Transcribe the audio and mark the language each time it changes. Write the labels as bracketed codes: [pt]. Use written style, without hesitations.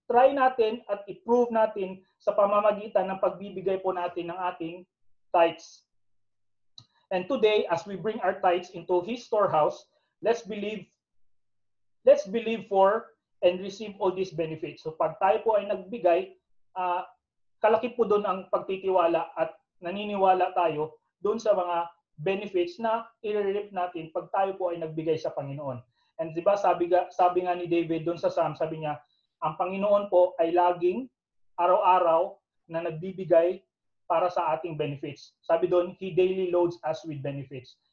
[tl] try natin at i-prove natin sa pamamagitan ng pagbibigay po natin ng ating tithes. [en] And today, as we bring our tithes into His storehouse, let's believe for and receive all these benefits. [tl] So pag tayo po ay nagbigay, kalaki po doon ang pagtitiwala at naniniwala tayo doon sa mga benefits na i-reap natin pag tayo po ay nagbigay sa Panginoon. And di ba sabi nga ni David doon sa Psalm, sabi niya, ang Panginoon po ay laging araw-araw na nagbibigay para sa ating benefits. Sabi doon, [en] He daily loads us with benefits.